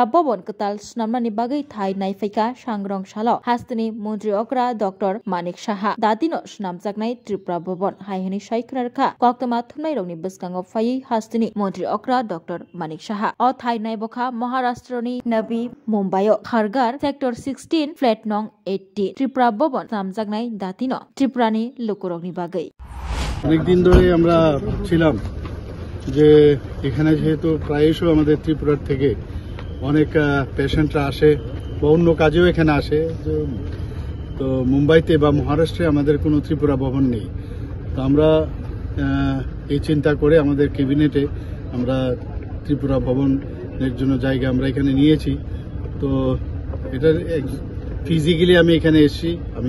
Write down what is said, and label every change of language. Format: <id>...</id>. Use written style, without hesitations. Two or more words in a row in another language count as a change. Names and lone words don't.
<trp>भवन कताल स्नामनानि बागै थाइ नायफाइका सांग्रं सालाव हास्तनि मन्त्री अक्रा डॉक्टर मानिक साहा दादिनो स्नामजागनाय त्रिपुरा भवन हायहनि साइखनारखा कक्तमा थुमनाय रंनि बसगाङाव फायै हास्तनि मन्त्री अक्रा डॉक्टर मानिक साहा अ थाइ नायबखा महाराष्ट्रनि नवी मुम्बाइ खारगार सेक्टर 16 फ्लैट नं 80 त्रिपुरा भवन स्नामजागनाय दादिनो त्रिपुरानि लोकरकनि बागै</trp> <bn>অনেক দিন ধরে আমরা ছিলাম যে এখানে যেহেতু প্রায়শই আমাদের ত্রিপুরার থেকে অনেক পেশেন্টরা আসে বা অন্য কাজেও এখানে আসে তো মুম্বাইতে বা মহারাষ্ট্রে আমাদের কোনো ত্রিপুরা ভবন নেই তো আমরা এই চিন্তা করে আমাদের ক্যাবিনেটে আমরা ত্রিপুরা ভবনের জন্য জায়গা আমরা এখানে নিয়েছি তো এটার ফিজিক্যালি আমি এখানে এসেছি আমি</bn>